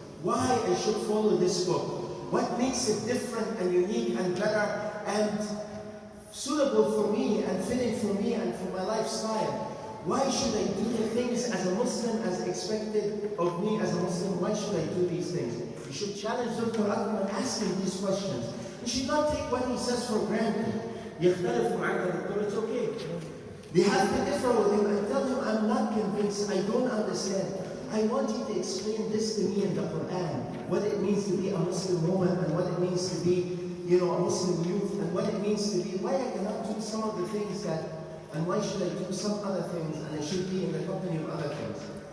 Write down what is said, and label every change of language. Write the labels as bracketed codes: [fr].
[en] Why I should follow this book. What makes it different and unique and better and suitable for me and fitting for me and for my lifestyle? Why should I do the things as a Muslim as expected of me as a Muslim? Why should I do these things? You should challenge Dr. Akram and ask him these questions. You should not take what he says for granted. [ar] يختلف معك الدكتور, [en] it's okay. They have to differ with him and tell him, I'm not convinced, I don't understand. I want you to explain this to me in the Quran, what it means to be a Muslim woman and what it means to be, a Muslim youth, and what it means to be, why I cannot do some of the things that, and why should I do some other things, and I should be in the company of other things.